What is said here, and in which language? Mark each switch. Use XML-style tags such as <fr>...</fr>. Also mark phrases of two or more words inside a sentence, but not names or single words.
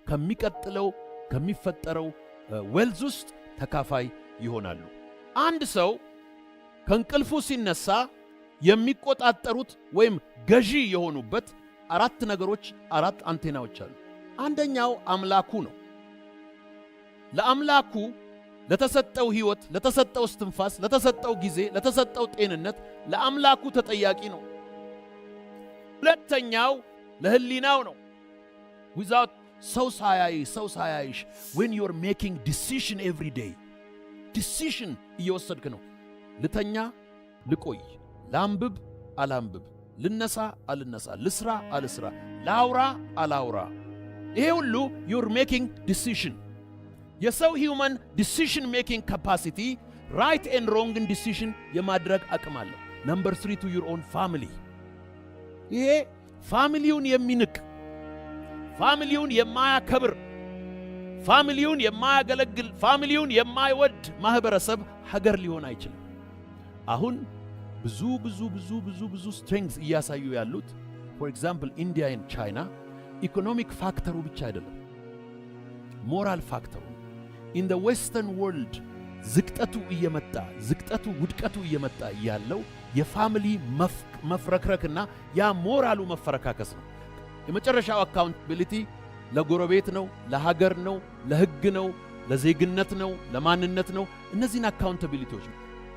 <am>ከሚፈጠረው ዌልዝ ውስጥ ተካፋይ ይሆናሉ። አንድ ሰው ከእንቅልፉ ሲነሳ የሚቆጣጠሩት ወይም ገዢ የሆኑበት 4 ነገሮች፣ 4 አንቴናዎች አሉ። አንደኛው አምላኩ ነው። ለአምላኩ ለተሰጠው ህይወት፣ ለተሰጠው እስትንፋስ፣ ለተሰጠው ጊዜ፣ ለተሰጠው ጤንነት ለአምላኩ ተጠያቂ ነው። ሁለተኛው ለህሊናው ነው። without ሰው ሳያይሽ</am> <en>when you're making decision every day decision</en> <am>እየወሰድክ ነው። ልተኛ ልቆይ፣ ላንብብ አላንብብ፣ ልነሳ አልነሳ፣ ልስራ አልስራ፣ ላውራ አላውራ፣ ይሄ ሁሉ</am> <en>you're making decision።</en> <am>የሰው</am> <en>human decision making capacity right and wrong decision</en> <am>የማድረግ አቅም አለው።</am> <en>number 3 to your own family።</en> <am>ይሄ ፋሚሊውን የሚንቅ፣ ፋሚሊውን የማያከብር፣ ፋሚሊውን የማያገለግል፣ ፋሚሊውን የማይወድ ማህበረሰብ ሀገር ሊሆን አይችልም። አሁን ብዙ ስትሬንግዝ እያሳዩ ያሉት</am> <en>for example</en> <am>ኢንዲያ and ቻይና ኢኮኖሚክ ፋክተሩ ብቻ አይደለም፣ ሞራል ፋክተሩ</am> <en>in the western world</en> <am>ዝቅጠቱ ውድቀቱ እየመጣ ያለው የፋሚሊ መፍረክረክና ያ ሞራሉ መፈረካከስ ነው። የመጨረሻው አካውንታቢሊቲ ለጎረቤት ነው፣ ለሀገር ነው፣ ለህግ ነው፣ ለዜግነት ነው፣ ለማንነት ነው። እነዚህን አካውንታቢሊቲዎች</am>